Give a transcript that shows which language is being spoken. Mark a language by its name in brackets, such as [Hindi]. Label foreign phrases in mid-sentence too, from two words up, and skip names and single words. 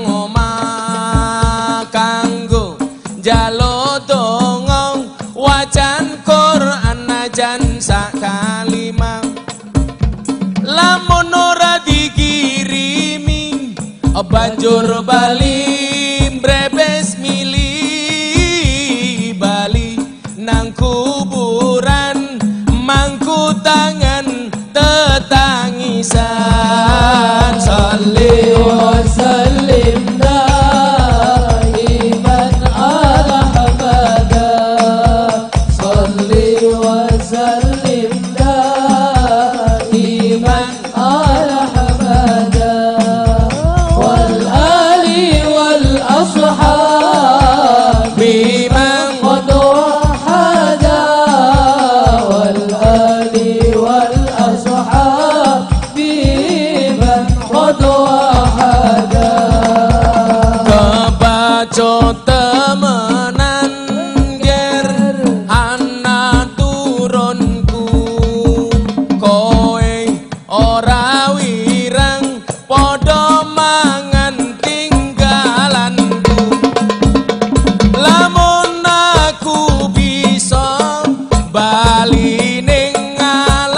[Javanese] omah kanggo njaluk donga wacan Quran najan sak kalimah lamun ora dikirimi banjur bali brebes milih bali nang kuburan mangku tangan [Arabic] tetangisan صلّ وسلّم دائما على حمدا صلّ وسلّم دائما على حمدا والآل والأصحاب من قد وحّدا والآل والأصحاب من قد وحّدا wal ali wal ashabi man qad wahada [Javanese] kebaco temenan ger ana turunku kowe ora wirang padha mangan tinggalanku lamun aku bisa bali ning